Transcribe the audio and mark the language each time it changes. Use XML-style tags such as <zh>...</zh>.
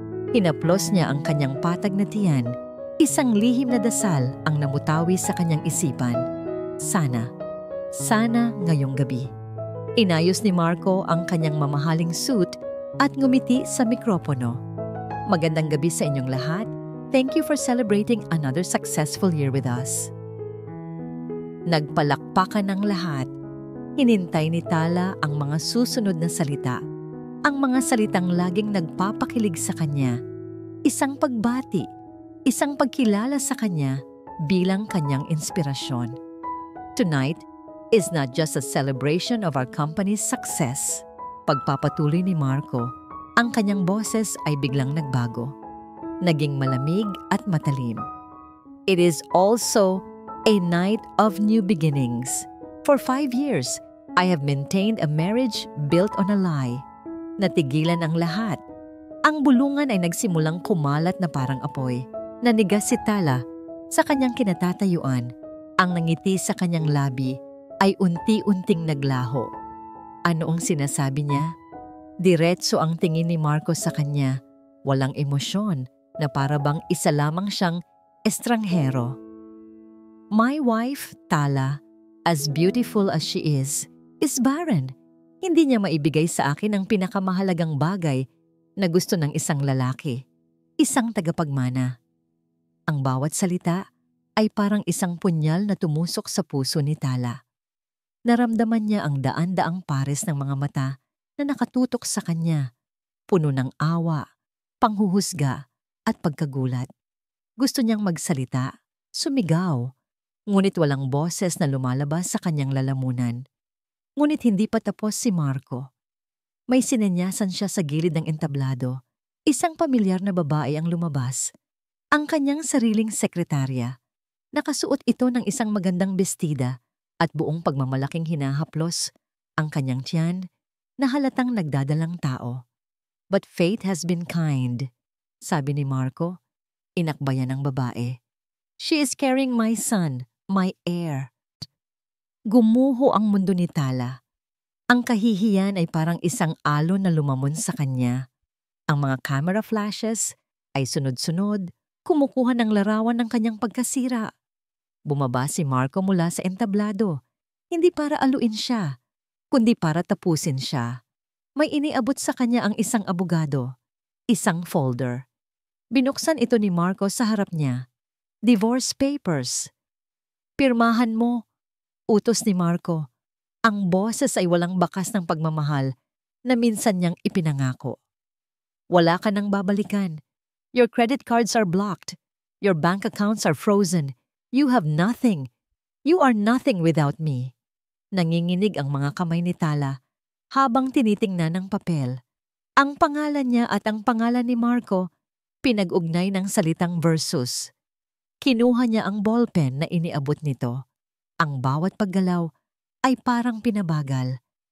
<tl>Hinaplos niya ang kanyang patag na tiyan, isang lihim na dasal ang namutawi sa kanyang isipan. Sana ngayong gabi. Inayos ni Marco ang kanyang mamahaling suit at ngumiti sa mikropono. Magandang gabi sa inyong lahat.</tl> <en>Thank you for celebrating another successful year with us.</en> <tl>Nagpalakpakan ng lahat. Hinintay ni Tala ang mga susunod na salita. Ang mga salitang laging nagpapakilig sa kanya. Isang pagbati, isang pagkilala sa kanya bilang kanyang inspirasyon.</tl> <en>Tonight is not just a celebration of our company's success.</en> <tl>Pagpapatuloy ni Marco, ang kanyang boses ay biglang nagbago. Naging malamig at matalim.</tl> <en>It is also a night of new beginnings. For 5 years, I have maintained a marriage built on a lie.</en> <tl>Natigilan ang lahat. Ang bulungan ay nagsimulang kumalat na parang apoy. Nanigas si Tala sa kanyang kinatatayuan. Ang nangiti sa kanyang labi ay unti-unting naglaho. Ano ang sinasabi niya? Diretso ang tingin ni Marco sa kanya. Walang emosyon na para bang isa lamang siyang estranghero.</tl> <en>My wife, Tala, as beautiful as she is barren.</en> <tl>Hindi niya maibigay sa akin ang pinakamahalagang bagay na gusto ng isang lalaki, isang tagapagmana. Ang bawat salita ay parang isang punyal na tumusok sa puso ni Tala. Naramdaman niya ang daan-daang pares ng mga mata na nakatutok sa kanya, puno ng awa, panghuhusga at pagkagulat. Gusto niyang magsalita, sumigaw, ngunit walang boses na lumalabas sa kanyang lalamunan. Ngunit hindi pa tapos si Marco. May sinenyasan siya sa gilid ng entablado. Isang pamilyar na babae ang lumabas. Ang kanyang sariling sekretarya. Nakasuot ito ng isang magandang bestida at buong pagmamalaking hinahaplos ang kanyang tiyan na halatang nagdadalang tao.</tl> <en>But fate has been kind,</en> <tl>sabi ni Marco. Inakbayan ng babae.</tl> <en>She is carrying my son, my heir.</en> <tl>Gumuho ang mundo ni Tala. Ang kahihiyan ay parang isang alon na lumamon sa kanya. Ang mga camera flashes ay sunod-sunod, kumukuha ng larawan ng kanyang pagkasira. Bumaba si Marco mula sa entablado, hindi para aluin siya, kundi para tapusin siya. May iniabot sa kanya ang isang abogado, isang folder. Binuksan ito ni Marco sa harap niya.</tl> <en>Divorce papers.</en> <tl>Pirmahan mo. Utos ni Marco. Ang boses ay walang bakas ng pagmamahal na minsan niyang ipinangako. Wala ka nang babalikan.</tl> <en>Your credit cards are blocked. Your bank accounts are frozen. You have nothing. You are nothing without me.</en> <tl>Nanginginig ang mga kamay ni Tala habang tinitingnan ng papel. Ang pangalan niya at ang pangalan ni Marco pinag-ugnay ng salitang versus. Kinuha niya ang ballpen na iniabot nito. Ang bawat paggalaw ay parang pinabagal.</tl>